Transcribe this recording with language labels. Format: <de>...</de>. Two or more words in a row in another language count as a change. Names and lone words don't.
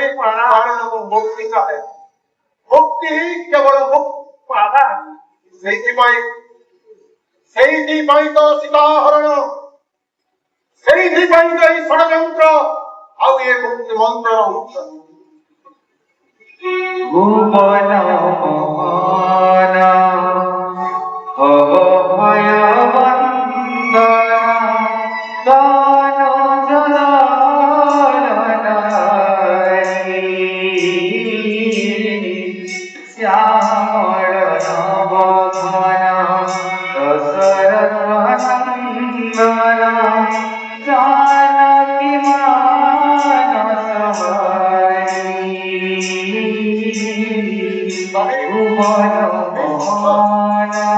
<or>କାରଣ ମୁଁ ମୁକ୍ତି ଚାହେଁ, ମୁକ୍ତି କେବଳ ସେଇଥିପାଇଁ ତ ସୀତାହରଣ, ସେଇଥିପାଇଁ ତ ଏଇ ଷଡ଼ଯନ୍ତ୍ର ଆଉ ଏ ମୁକ୍ତି ମନ୍ତ୍ରର ଉତ୍ସ।</or> <bn>ভুবন মোহন ভব ভয় বন্দন দান জনারি শ্যামল নবঘন দশরথ নন্দন জানকী মানস ভুবন মোহন</bn>